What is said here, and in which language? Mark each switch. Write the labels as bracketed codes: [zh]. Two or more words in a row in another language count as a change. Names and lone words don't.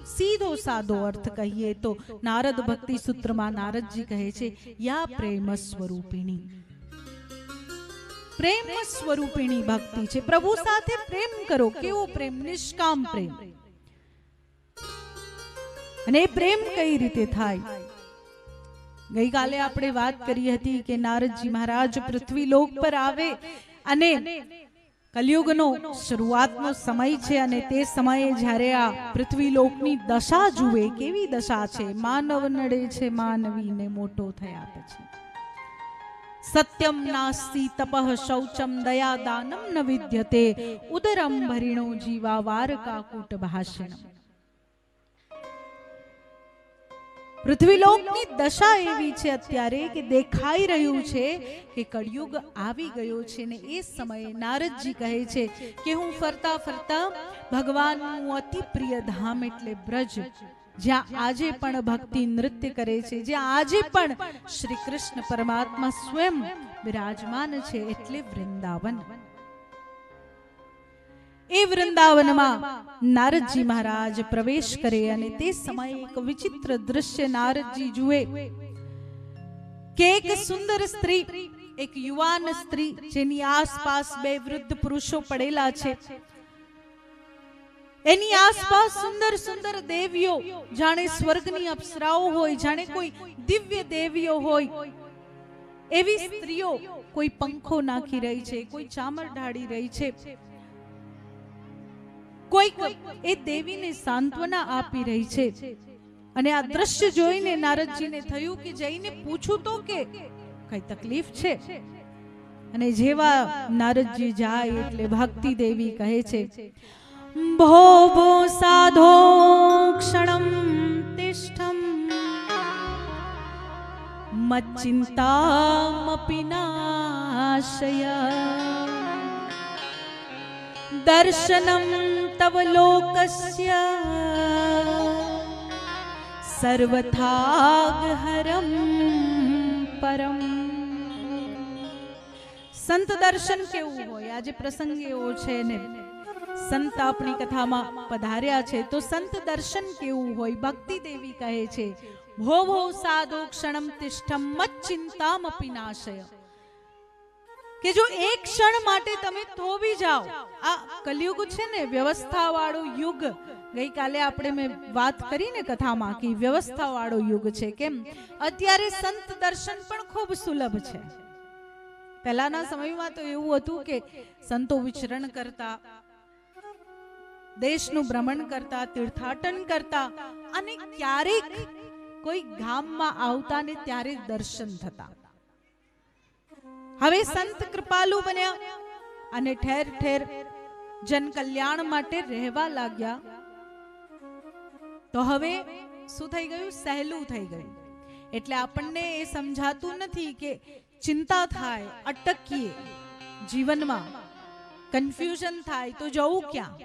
[gu] સીધો સાદો અર્થ કહીએ તો નારદ ભક્તિ સૂત્ર માં નારદ જી કહે છે યા પ્રેમ સ્વરૂપિણી। પ્રેમ સ્વરૂપિણી ભક્તિ છે। પ્રભુ સાથે પ્રેમ કરો। કેવો પ્રેમ? નિષ્કામ પ્રેમ। અને પ્રેમ કઈ રીતે થાય? ગઈ કાલે આપણે વાત કરી હતી કે નારદજી મહારાજ પૃથ્વી લોક પર આવે અને કળિયુગનો શરૂઆતનો સમય છે અને તે સમયે જ્યારે આ પૃથ્વી લોકની દશા જુએ કેવી દશા છે। માનવ નડે છે માનવી ને મોટો થયા પછી। [sa] सत्यम नास्ति तपः शौचम दया दानम न विद्यते उदरम भरिणो जीवा वारकाकूट भाषणम। [gu] પૃથ્વીલોકની દશા એવી છે અત્યારે કે દેખાઈ રહ્યું છે કે કળિયુગ આવી ગયો છે ને એ સમયે નારદજી કહે છે કે હું ફરતા ફરતા ભગવાનનું અતિ પ્રિય ધામ એટલે બ્રજ, જ્યાં આજે પણ ભક્તિ નૃત્ય કરે છે, જ્યાં આજે પણ શ્રી કૃષ્ણ પરમાત્મા સ્વયં વિરાજમાન છે એટલે વૃંદાવન। એ વૃંદાવન માં નારદજી મહારાજ પ્રવેશ કરે અને તે સમય એક વિચિત્ર દૃશ્ય નારદજી જુએ કે એક સુંદર સ્ત્રી, એક યુવાન સ્ત્રી જેની આસપાસ બે વૃદ્ધ પુરુષો પડેલા છે, એની આસપાસ સુંદર સુંદર દેવીઓ જાણે સ્વર્ગની અપ્સરાઓ હોય, જાણે કોઈ દિવ્ય દેવીઓ હોય એવી સ્ત્રીઓ કોઈ પંખો નાખી રહી છે, કોઈ ચામર ઢાળી રહી છે, કોઈ એ દેવી ને સાંત્વના આપી રહી છે। અને આ દૃશ્ય જોઈને નારદજી ને થયું કે જઈને પૂછું તો કે કઈ તકલીફ છે। અને જેવા નારદજી જાય એટલે ભક્તિ દેવી કહે છે [sa] भो भो साधो क्षणं तिष्ठं मच्चिन्तामपि नाशय दर्शनं तव लोकस्य सर्वथागहरं परम। [gu] સંત દર્શન કેવું હોય? આજ પ્રસંગ એવો છે ને સંત અપની કથા માં પધાર્યા છે તો સંત દર્શન કેવું હોય? ભક્તિ દેવી કહે છે [sa] भो भो साधो क्षणं तिष्ठं मच्चिन्तामपि नाशय [gu] કે જો એક ક્ષણ માટે તમે થોભી જાઓ। આ કળિયુગ છે ને વ્યવસ્થા વાળો યુગ। ગઈ કાલે આપણે માં બાત કરી ને કથા માં કિ વ્યવસ્થા વાળો યુગ છે। કેમ? અત્યારે સંત દર્શન પણ ખૂબ સુલભ છે। પહેલાના સમય માં તો એવું હતું કે સંતો વિચરણ કરતા, દેશનું ભ્રમણ કરતા, તીર્થાટન કરતા અને ક્યારેક કોઈ ગામ માં આવતા ને ત્યારે દર્શન થતા। હવે સંત કૃપાળુ બન્યા અને ઠેર ઠેર જન કલ્યાણ માટે રહેવા લાગ્યા તો હવે શું થઈ ગયું? સહેલું થઈ ગયું। એટલે આપણને એ સમજાતું નથી કે ચિંતા થાય, અટકીએ જીવન માં, કન્ફ્યૂઝન થાય તો જવું ક્યાં?